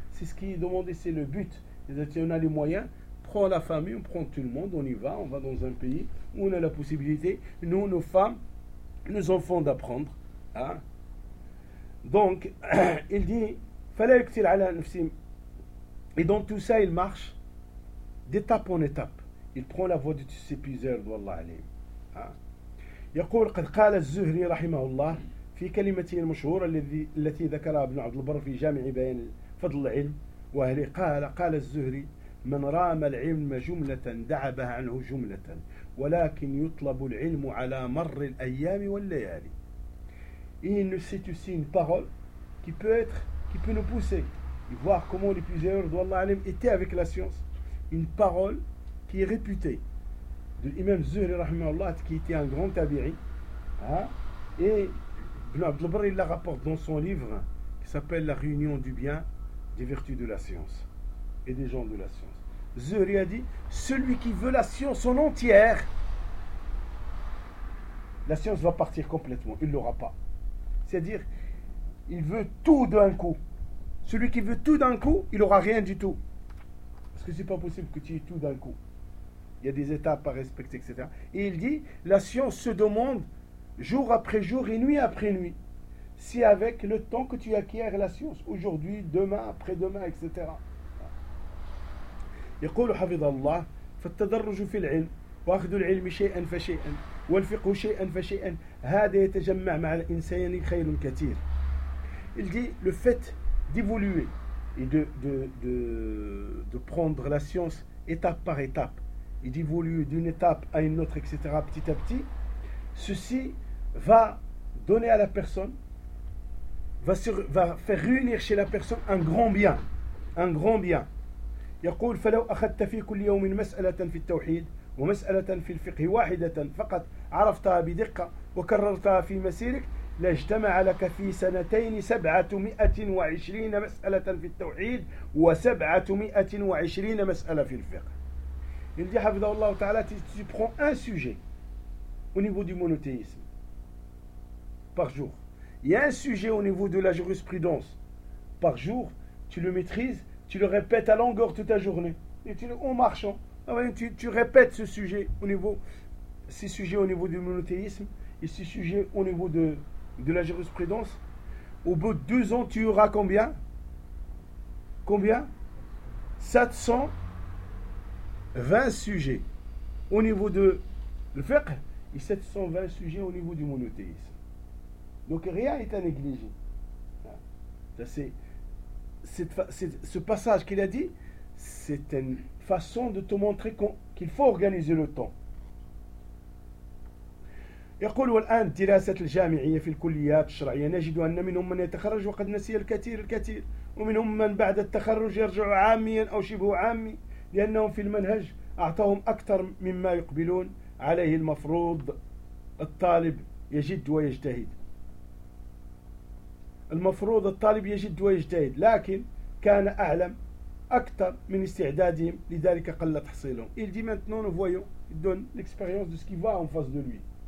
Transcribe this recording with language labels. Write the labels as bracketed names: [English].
[French] C'est ce qui est demandé, c'est le but. Si on a les moyens, prends la famille, on prend tout le monde, on va dans un pays où on a la possibilité, nous, nos femmes, nos enfants d'apprendre. Hein? Donc, il dit, fallait que tu ailles à nafsi. Et dans tout ça, il marche d'étape en étape. Il prend la voie de tous ses plusieurs, wallah alim. [Arabic] يقول قد قال الزهري رحمه الله في كلمته المشهورة التي ذكرها ابن عبد البر في جامع بيان فضل العلم وأهله قال الزهري من رام العلم جملة دعبه عنه جملة ولكن يطلب العلم على مر الأيام والليالي. [French] Il nous cite aussi une parole qui peut nous pousser et voir comment les plusieurs de Allah étaient avec la science. Une parole qui est réputée de l'imam Zuhri, rahimahullah, qui était un grand tabi'i. Hein? Et Ibn Abd al-Barr, il la rapporte dans son livre qui s'appelle La réunion du bien, des vertus de la science et des gens de la science. Zuhri a dit, celui qui veut la science en entière, la science va partir complètement, il ne l'aura pas. C'est-à-dire, il veut tout d'un coup. Celui qui veut tout d'un coup, il n'aura rien du tout. Parce que ce n'est pas possible que tu aies tout d'un coup. Il y a des étapes à respecter, etc. Et il dit, la science se demande jour après jour et nuit après nuit. C'est avec le temps que tu acquiers la science, aujourd'hui, demain, après-demain, etc. [Arabic] يقول حفظ الله فالتدرج في العلم واخذ العلم شيئا فشيئا والفقه شيئا فشيئا هذا يتجمع مع الإنسان خير كثير. [French] Il dit, le fait d'évoluer et de prendre la science étape par étape, il évolue d'une étape à une autre, etc., petit à petit, ceci va donner à la personne, va faire réunir chez la personne un grand bien. Un grand bien. [Arabic] يقول فلو أخذت في كل يوم مسألة في التوحيد ومسألة في الفقه واحدة فقط عرفتها بدقة وكررتها في مسيرك لاجتمع لك في سنتين 720 مسألة في التوحيد و720 مسألة في الفقه. [French] Il dit, Hafidhahullah Ta'ala, tu prends un sujet au niveau du monothéisme par jour. Il y a un sujet au niveau de la jurisprudence par jour. Tu le maîtrises, tu le répètes à longueur toute ta journée. Et en marchant, tu répètes ce sujet au niveau, ces sujets au niveau du monothéisme et ces sujets au niveau de la jurisprudence. Au bout de 2 ans, tu auras combien? Combien? 700. 20 sujets au niveau de le fiqh et 720 sujets au niveau du monothéisme. Donc rien n'est à négliger. Ce passage qu'il a dit, c'est une façon de te montrer qu'il faut organiser le temps. [Arabic] يقول والآن الدراسة الجامعية في الكليات الشرعية نجد أن منهم من يتخرج وقد نسي الكثير الكثير ومنهم من بعد التخرج يرجع عاميا أو شبه عامي لأنهم في المنهج أعطاهم أكثر مما يقبلون عليه المفروض الطالب يجد ويجتهد المفروض الطالب يجد ويجتهد لكن كان أعلم أكثر من استعدادهم لذلك قل تحصيلهم [French] il dit maintenant nous voyons il donne l'expérience de ce qui va en face de lui.